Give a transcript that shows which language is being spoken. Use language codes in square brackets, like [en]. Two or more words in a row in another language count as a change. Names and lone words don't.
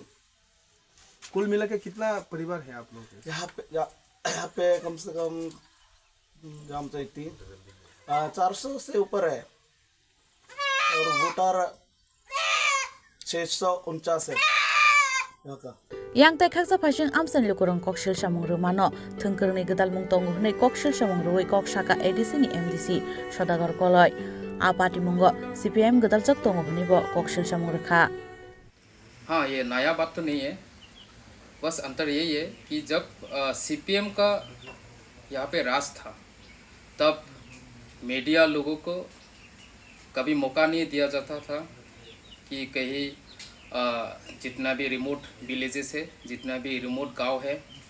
[hi] कुल मिला के कितना परिवार है आप लोग के? यहाँ पे कम से कम 400 से ऊपर है, और वोटर 649 है यहाँ का। [trp] yang tai khaksa phasing amsan lukurong kokshil samung rumano thungkurni gedal mung tongu hnei kokshil samung ruwi kok saka adc ni mdc sodagar koloi a party mungo cpm gedal chak tongu hnibo kokshil samung rekha [hi] हाँ, ये नया बात तो नहीं है, बस अंतर यही है कि जब CPM का यहाँ पे राज था तब मीडिया लोगों को कभी मौका नहीं दिया जाता था कि कहीं जितना भी [en] remote villages [hi] है, जितना भी रिमोट गांव है,